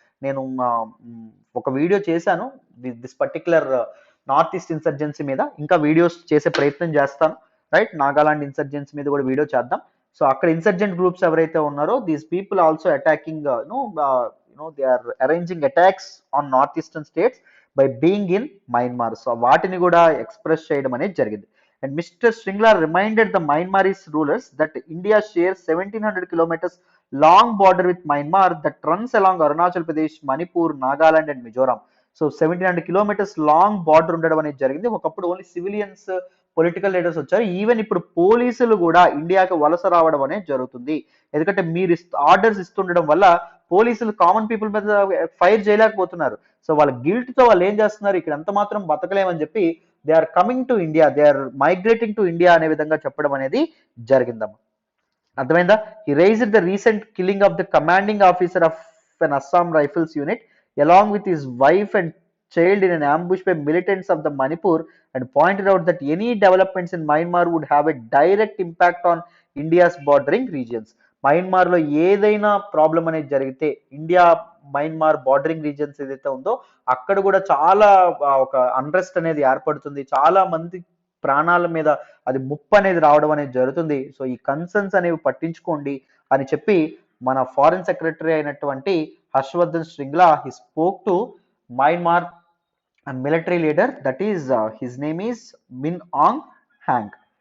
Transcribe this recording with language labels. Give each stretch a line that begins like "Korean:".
Telugu: నేను ఒక వీడియో చేశాను
English: this particular north east insurgency
Telugu: మీద, ఇంకా వీడియోస్ చేసే ప్రయత్నం చేస్తాను.
English: right,
Telugu: నాగాలాండ్ ఇన్సర్జెన్సీ మీద కూడా వీడియో చేద్దాం. సో అక్కడ ఇన్సర్జెంట్ గ్రూప్స్ ఎవరైతే ఉన్నారో
English: These people also attacking they are arranging attacks on north eastern states by being in Myanmar.
Telugu: So వాటిని కూడా ఎక్స్ప్రెస్ చేయడం అనేది జరిగింది.
English: And Mr. Shringla reminded the Myanmarese rulers that India shares 1700 kilometers long border with Myanmar that runs along Arunachal Pradesh, Manipur, Nagaland and Mizoram.
Telugu: So 1700 kilometres long border ఉండడం అనేది జరిగింది. ఒకప్పుడు only civilians, political leaders వచ్చారు, even ఇప్పుడు పోలీసులు కూడా ఇండియాకి వలస రావడం అనేది జరుగుతుంది. ఎందుకంటే మీరు ఆర్డర్స్ ఇస్తుండడం వల్ల పోలీసులు కామన్ పీపుల్ మీద ఫైర్ చేయలేకపోతున్నారు. సో వాళ్ళ గిల్ట్ తో వాళ్ళు ఏం చేస్తున్నారు, ఇక్కడ ఎంత మాత్రం బతకలేమని చెప్పి
English: they are coming to India,
Telugu: they are migrating to India అనే విధంగా చెప్పడం అనేది జరిగిందమ్మా. అర్థమైందా?
English: He raised the recent killing of the commanding officer ఆఫ్ an Assam Rifles unit along with his wife and child in an ambush by militants of the Manipur, and pointed out that any developments in Myanmar would have a direct impact on India's bordering regions.
Telugu: Myanmar లో ఏదైనా problem అనేది జరిగితే India Myanmar bordering regions ఏదైతే ఉందో అక్కడ కూడా చాలా ఒక అన్రెస్ట్ అనేది ఏర్పడుతుంది, చాలా మంది ప్రాణాల మీద అది ముప్పు అనేది రావడం అనేది జరుగుతుంది. సో ఈ కన్సర్న్స్ అనేవి పట్టించుకోండి అని చెప్పి మన ఫారిన్ సెక్రటరీ అయినటువంటి Harshavardhan శ్రింగ్లా
English: He spoke to Myanmar military leader, that is his name is Min Aung Hlaing.